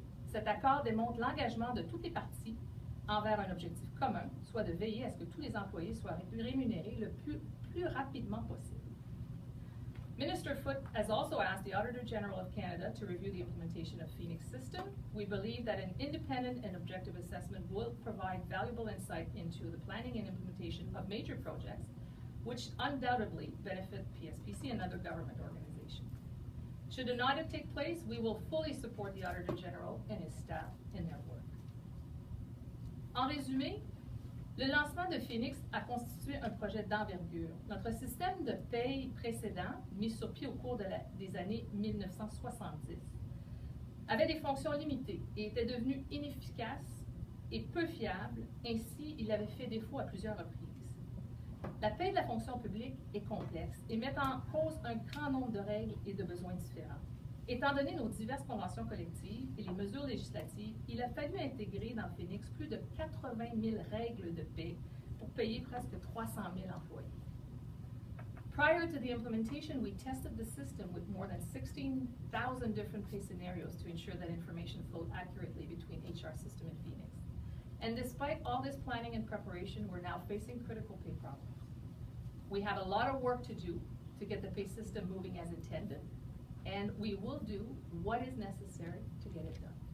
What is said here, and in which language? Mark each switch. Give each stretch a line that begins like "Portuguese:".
French: Cet accord démontre l'engagement de toutes les parties envers un objectif commun, soit de veiller à ce que tous les employés soient rémunérés le plus rapidement possible.
English: Minister Foote has also asked the Auditor General of Canada to review the implementation of Phoenix system. We believe that an independent and objective assessment will provide valuable insight into the planning and implementation of major projects, which undoubtedly benefit PSPC and other government organizations. Should an audit take place, we will fully support the Auditor General and his staff in their work.
French: En résumé, le lancement de Phoenix a constitué un projet d'envergure. Notre système de paye précédent, mis sur pied au cours des années 1970, avait des fonctions limitées et était devenu inefficace et peu fiable. Ainsi, il avait fait défaut à plusieurs reprises. La paie de la fonction publique est complexe et met en cause un grand nombre de règles et de besoins différents. Étant donné nos diverses conventions collectives et les mesures législatives, il a fallu intégrer dans Phoenix plus de 80 000 règles de paie pour payer presque 300 000 employés.
English: Prior to the implementation, we tested the system with more than 16,000 different pay scenarios to ensure that information flowed accurately between HR system and Phoenix. And despite all this planning and preparation, we're now facing critical pay problems. We have a lot of work to do to get the pay system moving as intended, and we will do what is necessary to get it done.